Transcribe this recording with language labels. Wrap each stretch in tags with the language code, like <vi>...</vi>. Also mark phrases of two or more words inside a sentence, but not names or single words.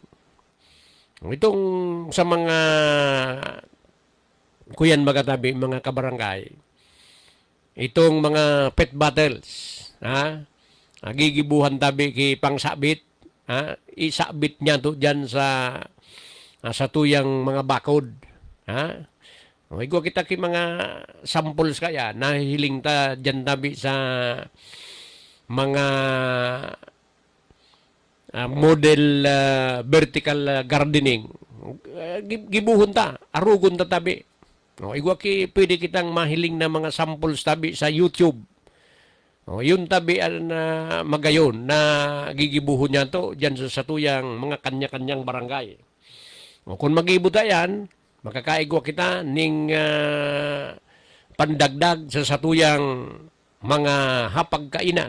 <bik>O, itong sa mga kuyan magatabi, mga kabarangay, itong mga</bik> <en>pet bottles,</en> <bik>gigibuhan tabi ki pangsabit, isabit niya to dyan sa tuyang mga bakod. Igwa kita ki mga samples kaya nahiling ta dyan tabi sa mga</bik> <en>model vertical gardening.</en> <bik>Gibuhon ta, arugon ta tabi. Igwa ki pwede kitang mahiling na mga samples tabi sa YouTube. Yun tabi na magayon na gigibuhon niya to dyan sa tuyang mga kanya-kanyang barangay. Kung mag-ibuta yan, makakaigwa kita ning pandagdag sa satuyang mga hapagkainan.</bik>